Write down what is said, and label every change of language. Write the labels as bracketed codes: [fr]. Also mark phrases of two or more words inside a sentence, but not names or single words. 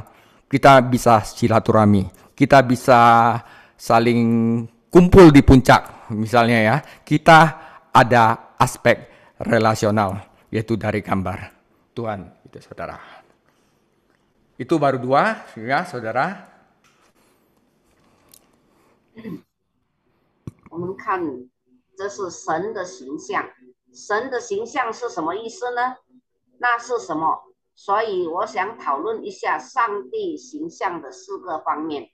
[id] Kita bisa silaturahmi, kita bisa saling kumpul di puncak misalnya ya. Kita ada aspek relasional, yaitu dari gambar Tuhan. Itu saudara. Itu baru dua ya saudara. [zh] 我们看，这是神的形象。神的形象是什么意思呢？那是什么？所以我想讨论一下上帝形象的4个方面。